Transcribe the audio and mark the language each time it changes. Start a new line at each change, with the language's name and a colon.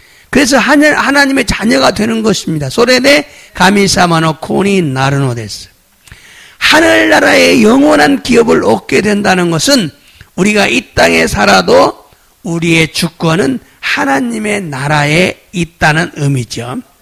Korean: 그래서 하나님의 자녀가 되는 것입니다.
Japanese: それで神様の子になるのです。
Korean: 하늘나라의 영원한 기업을 얻게 된다는 것은 우리가 이 땅에 살아도 우리의 주권은 하나님의 나라에 있다는 의미죠.